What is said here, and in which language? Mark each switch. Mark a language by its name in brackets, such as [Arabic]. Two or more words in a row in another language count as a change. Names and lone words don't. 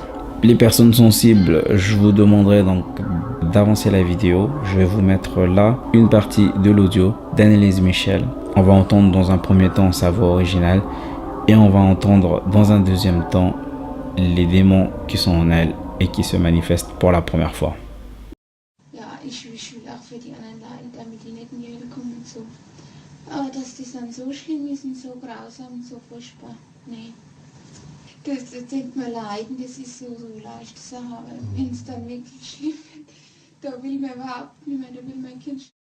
[French] Les personnes sensibles, je vous demanderai donc d'avancer la vidéo. Je vais vous mettre là une partie de l'audio d'Anneliese Michel. On va entendre dans un premier temps sa voix originale et on va entendre dans un deuxième temps les démons qui sont en elle et qui se manifestent pour la première fois. [German] Ja, ich will auch für die anderen Leute, damit die nicht in die Hölle kommen und so. Aber dass das dann so schlimm ist und so grausam und so furchtbar, nee. Das denkt man leiden, das ist so leichte Sache, aber wenn es dann wirklich schlimm wird, da will man überhaupt nicht mehr, da will mein Kind.